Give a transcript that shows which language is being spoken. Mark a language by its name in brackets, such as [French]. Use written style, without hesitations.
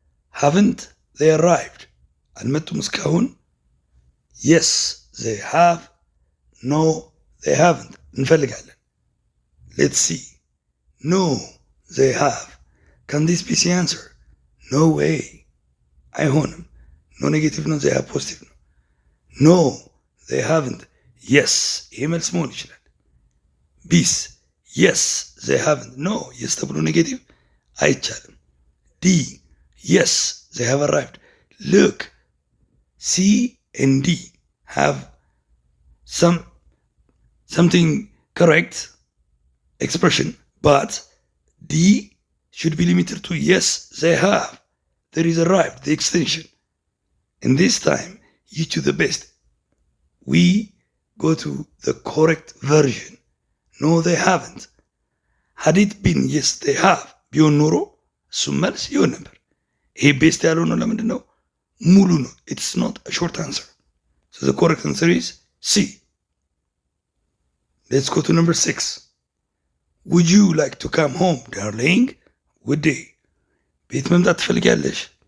[English] Haven't they arrived? [Amharic] አልመጡም እስካሁን? [English] Yes, they have. No, they haven't. [Amharic] እንፈልጋለን. [English] Let's see. No, they have. Can this be the answer? No way. [Amharic] አይሆንም. [English] No negative ነው, they have positive ነው. No, they haven't. [Amharic] Yes, ይሄ መልስ መሆን ይችላል። ቢስ [English] yes, they haven't. No, yes [Amharic] ተብሎ ኔጌቲቭ አይቻልም። [English] D, yes, they have arrived. Look, C and D have something correct expression, but D should be limited to yes, they have. There is arrived, the extension. And this time, you choose the best. We go to the correct version. No, they haven't. Had it been yes, they have, [Amharic] ቢሆን ኖሮ እሱም መልስ ይሆን ነበር። ይሄ ቤስት ያልሆነው ለምንድን ነው? ሙሉ ነው። [English] It's not a short answer. So the correct answer is C. Let's go to number 6. Would you like to come home, darling? [Amharic] ውዴ ቤት መምጣት ትፈልጊያለሽ?